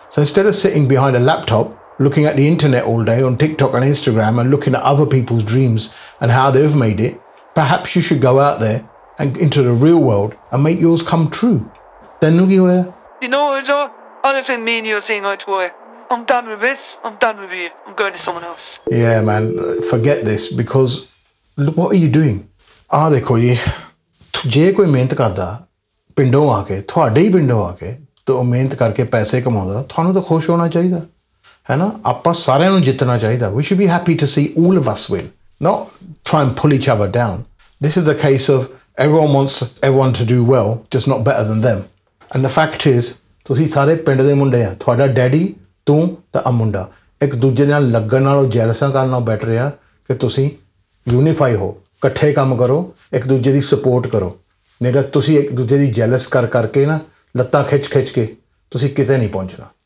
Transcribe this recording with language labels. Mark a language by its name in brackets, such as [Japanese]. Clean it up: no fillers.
[English] So instead of sitting behind a laptop, looking at the internet all day on TikTok and Instagram and looking at other people's dreams and how they've made it, perhaps you should go out there and into the real world and make yours come true. Then look you where. You know what, Joe? I don't think me and you are seeing eye to eye. I'm done with this. I'm done with you. I'm going to someone else. Yeah, man. Forget this because look, what are you doing? Ah, they call you. [Punjabi] ਤੁਝੇ ਕੋਈ ਮਿਹਨਤ ਕਰਦਾ, ਪਿੰਡੋਂ ਆਕੇ, ਥੋੜੇ ਪਿੰਡੋਂ ਆਕੇ, ਤੋ ਮਿਹਨਤ ਕਰਕੇ ਪੈਸੇ ਕਮਾਉਂਦਾ, ਥਾਨੋ ਤੋ ਖੁਸ਼ ਹੋਣਾ ਚਾਹੀਦਾ. [Hindi] Hai na? [Punjabi] ਆਪਾਂ ਸਾਰੇ ਨੂੰ ਜਿੱਤਣਾ ਚਾਹੀਦਾ. [English] We should be happy to see all of us win. Not try and pull each other down. This is a case of everyone wants everyone to do well, just not better than them. And the fact is, [Punjabi] ਤੁਸੀਂ ਸਾਰੇ ਪਿੰਡ ਦੇ ਮੁੰਡੇ ਹਾਂ, ਤੁਹਾਨੂੰ daddy, ਤੂ ਤੇ ਆ ਮੁੰਡਾ, ਇੱਕ ਦੂਜੇ ਨਾਲ ਲੱਗਣ ਨਾਲ jealousy ਕਰਨ ਨਾਲ ਬੈਠ ਰਹੇ ਹਾਂ ਕੇ ਤੁਸੀਂ unify ਹੋ, ਇਕੱਠੇ ਕੰਮ ਕਰੋ, ਇੱਕ ਦੂਜੇ ਦੀ support ਕਰੋ. ਨਹੀਂ ਤੇ ਤੁਸੀਂ ਇੱਕ ਦੂਜੇ ਦੀ jealous ਕਰ ਕਰਕੇ ਨਾ, ਲੱਤਾਂ ਖਿੱਚ ਖਿੱਚ ਕੇ, ਤੁਸੀਂ ਕਿੱਥੇ ਨਹੀਂ ਪਹੁੰਚਣਾ.